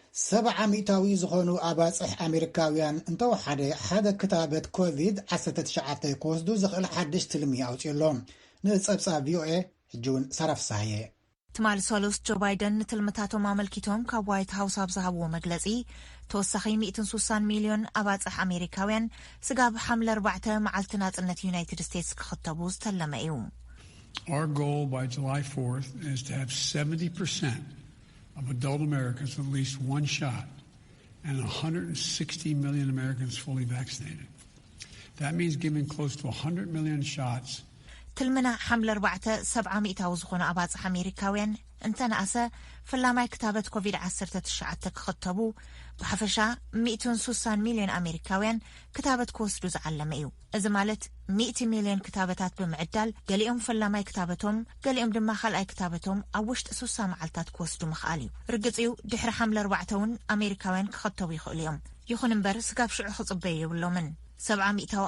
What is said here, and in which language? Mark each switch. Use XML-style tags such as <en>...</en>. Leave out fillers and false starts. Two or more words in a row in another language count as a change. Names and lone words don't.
<ti>70% ዝኾኑ ኣባፅሕ ኣሜሪካውያን እንተወሓደ ሓደ ክታበት ኮቪድ-19 ክወስዱ ዝኽእል ሓድሽ ትልሚ ኣውፅሎም ንጸብጻብ ቪኦኤ ሕጂውን ሰራፍሳየ ትማል ሶሉስ ጆ ባይደን ንትልምታቶም ኣመልኪቶም ካብ ዋይት ሃውስ ኣብ ዝሃብዎ መግለጺ ተወሳኺ 160 ሚልዮን ኣባፅሕ ኣሜሪካውያን ስጋብ ሓምለ 4 መዓልቲ ናጽነት ዩናይትድ ስቴትስ ክኽተቡ ዝተለመ እዩ</ti> <en>Our goal by July 4th is to have 70% of adult Americans with at least one shot and 160 million Americans fully vaccinated. That means giving close to 100 million shots.</en> <ti>ትልምና ሓምለ 4 70% ዝኾኑ ኣባፅሕ ኣሜሪካውያን እንተነኣሰ ፍላማይ ክታበት ኮቪድ-19 ክኽተቡ ብሓፈሻ 160 ሚልዮን ኣሜሪካውያን ክታበት ክወስዱ ዝዓለመ እዩ እዚ ማለት 100 ሚልዮን ክታበታት ብምዕዳል ገሊኦም ፍላማይ ክታበቶም ገሊኦም ድማ ካልኣይ ክታበቶም ኣብ ውሽጢ 60 መዓልታት ክወስዱ ምኽኣል እዩ ርግጽ እዩ ድሕሪ ሓምለ 4 እውን ኣሜሪካውያን ክኽተቡ ይኽእሉ እዮም ይኹን እምበር ስጋብ ሽዑ ክጽበዩ የብሎምን 70%</ti>